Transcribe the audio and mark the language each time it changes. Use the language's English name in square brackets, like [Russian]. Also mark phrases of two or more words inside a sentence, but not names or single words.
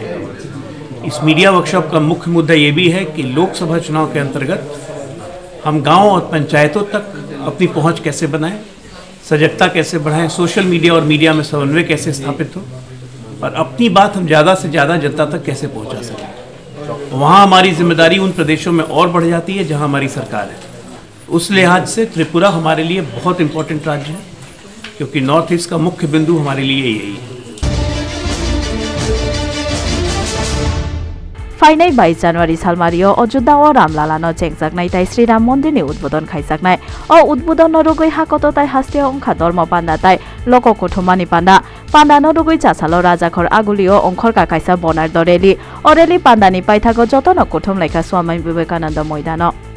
[Hindi] इस मीडिया वर्कशॉप का मुख्य मुद्दा ये भी है कि लोकसभा चुनाव के अंतर्गत हम गाँव और पंचायतों तक अपनी पहुँच कैसे बनाएँ, सजगता कैसे बढ़ाएं, [English] social media [Hindi] और मीडिया में समन्वय कैसे स्थापित हो और अपनी बात हम ज़्यादा से ज़्यादा जनता तक कैसे पहुंचा सकें। वहाँ हमारी जिम्मेदारी उन प्रदेशों में और बढ़ जाती है जहाँ हमारी सरकार है। उस लिहाज से त्रिपुरा हमारे लिए बहुत इम्पोर्टेंट राज्य है क्योंकि नॉर्थ ईस्ट का मुख्य बिंदु हमारे लिए यही है। [Kok Borok] फाइनाइ 22 जानुवारी सालमारियो अयोध्या ओ रामलालानो चेंगजाकनाय ताई श्रीराम मन्दिरनि उद्बोधन खाइजाकनाय ओ उद्बोधन नरुगै हाकतो ताई हास्ते अंखा धर्म पान्दा ताई लोक कुथुमानि पान्दा पान्दा नरुगै चासालो राजाखर आगुलियो अंखरका काइसा बनार दरेली अरेली पान्दानि पाइथागो जतन कुथुम लेखा स्वामी विवेकानंद मैदानो